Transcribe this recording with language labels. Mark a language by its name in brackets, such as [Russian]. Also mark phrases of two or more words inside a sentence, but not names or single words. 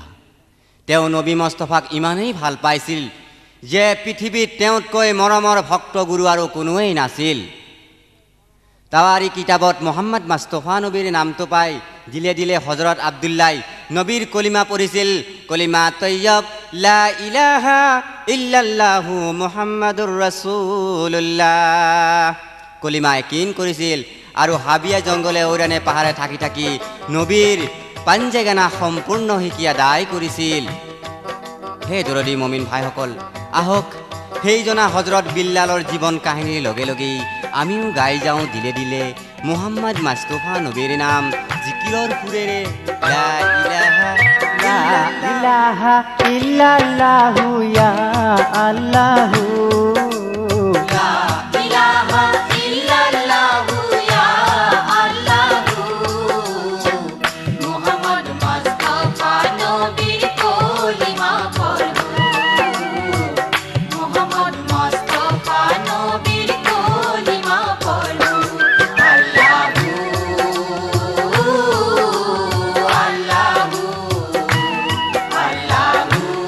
[Assamese] তেওঁ নবী মুস্তাফাক ইমানেই ভাল পাইছিল যে পৃথিৱীত তেওঁতকৈ মৰমৰ ভক্ত গুৰু আৰু কোনোৱেই নাছিল। তাৱাৰী কিতাবত মুহাম্মদ মুস্তাফা নবীৰ নামটো পাই দিলে দিলে হজৰত আব্দুল্লাই নবীৰ কলিমা পঢ়িছিল। কলিমা তৈয়ব [Arabic] لا إله إلا الله محمد رسول الله [Assamese] কলিমা একিন কৰিছিল আৰু হাবিয়া জংগলে ঔৰানে পাহাৰে থাকি থাকি নবীৰ পাঞ্জেগানা সম্পূৰ্ণ শিকি আদায় কৰিছিল। হে দৰদী মুমিন ভাইসকল, আহক সেইজনা হজৰত বিল্লালৰ জীৱন কাহিনীৰ লগে লগেই আমিও গাই যাওঁ দিলে দিলে মুহাম্মদ মুস্তাফা নবীৰ নাম জিকিৰৰ সুৰেৰে। [Arabic] لا إله إلا الله يا الله, لا إله إلا الله يا الله, [Bangla] মুহাম্মদ মুস্তাফা নবীর কলিমা পড়ো, মুহাম্মদ মুস্তাফা নবীর কলিমা পড়ো। [Arabic] الله الله الله